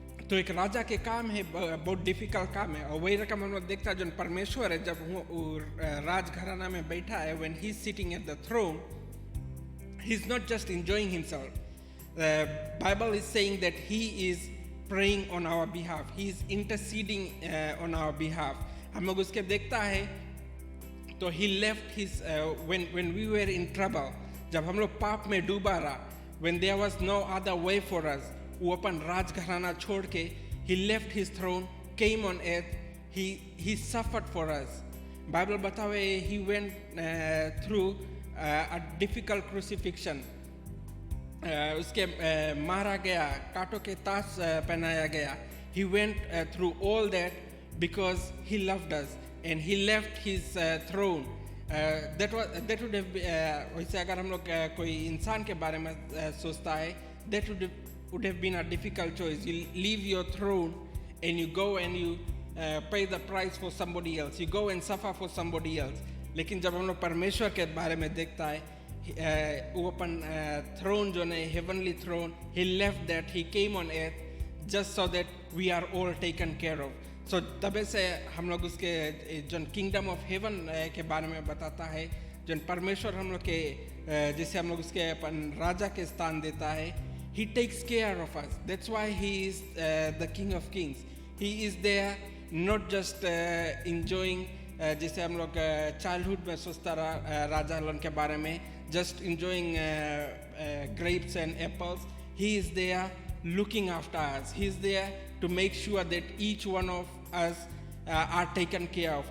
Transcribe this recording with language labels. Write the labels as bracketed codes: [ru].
[hi] तो एक राजा के काम है, बहुत डिफिकल्ट काम है. और वही रकम हम लोग देखता है जो परमेश्वर है, जब वो राजघराना में बैठा है, [en] when he's sitting at the throne, he's not just enjoying himself. The Bible is saying that he is praying on our behalf. He is interceding on our behalf. [hi] हम लोग उसके देखता है तो [en] he left his when we were in trouble, [hi] जब हम लोग पाप में डूबा रहा, [en] when there was no other way for us, [hi] वो अपन राजघराना छोड़ के [en] he left his throne, came on earth, he suffered for us. Bible [hi] बतावे [en] he went through a difficult crucifixion. [hi] उसके मारा गया, कांटों के ताज पहनाया गया. [en] He went through all that because he loved us and he left his throne. That would have [hi] वैसे अगर हम लोग कोई इंसान के बारे में सोचता है, [en] that would have been a difficult choice. You leave your throne and you go and you pay the price for somebody else. You go and suffer for somebody else. [hi] लेकिन जब हम लोग परमेश्वर के बारे में देखता है, वो अपन [en] throne [hi] जो है [en] heavenly throne, he left that, he came on earth just so that we are all taken care of. [hi] So तबे से हम लोग उसके जो [en] kingdom of heaven [hi] के बारे में बताता है, जो परमेश्वर हम लोग के जिसे हम लोग उसके अपन राजा के स्थान देता है, [en] he takes care of us. That's why he is the King of Kings. He is there not just enjoying [hi] जिसे हम लोग [en] childhood [hi] में सोचता रहा राजा लोगों के बारे में, [en] just enjoying grapes and apples. He is there looking after us. He is there to make sure that each one of us are taken care of.